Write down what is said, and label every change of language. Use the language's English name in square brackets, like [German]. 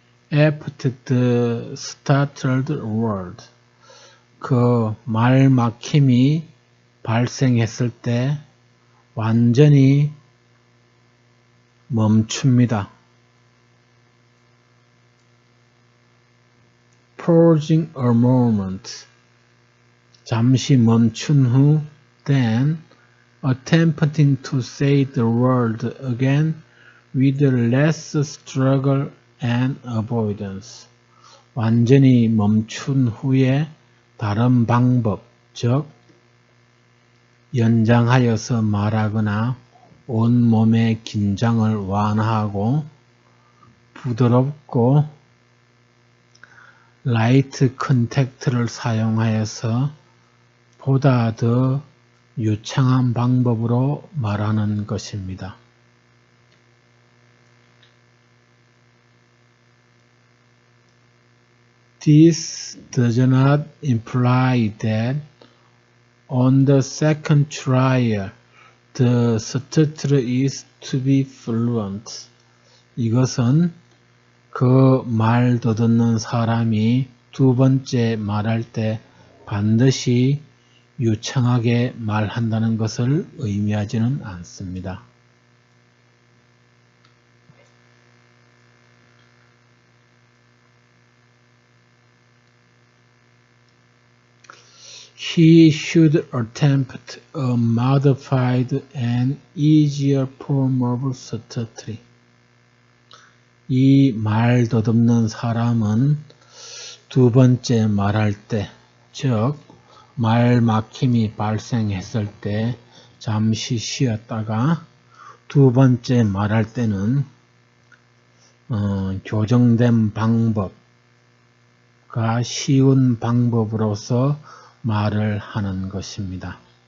[English] after the startled word. [Korean] 그 말 막힘이 발생했을 때 완전히 멈춥니다. [English] pausing a moment. [Korean] 잠시 멈춘 후 [English] then attempting to say the word again with less struggle and avoidance. [Korean] 완전히 멈춘 후에 다른 방법, 즉 연장하여서 말하거나 온몸의 긴장을 완화하고 부드럽고 라이트 컨택트를 사용하여서 보다 더 유창한 방법으로 말하는 것입니다. [English] This does not imply that on the second trial the stutterer is to be fluent. [Korean] 이것은 그 말 더듬는 사람이 두 번째 말할 때 반드시 유창하게 말한다는 것을 의미하지는 않습니다. [English] He should attempt a modified and easier form of stuttering. [Korean] 이 말 더듬는 사람은 두 번째 말할 때, 즉 말 막힘이 발생했을 때 잠시 쉬었다가 두 번째 말할 때는 교정된 방법과 쉬운 방법으로서 말을 하는 것입니다.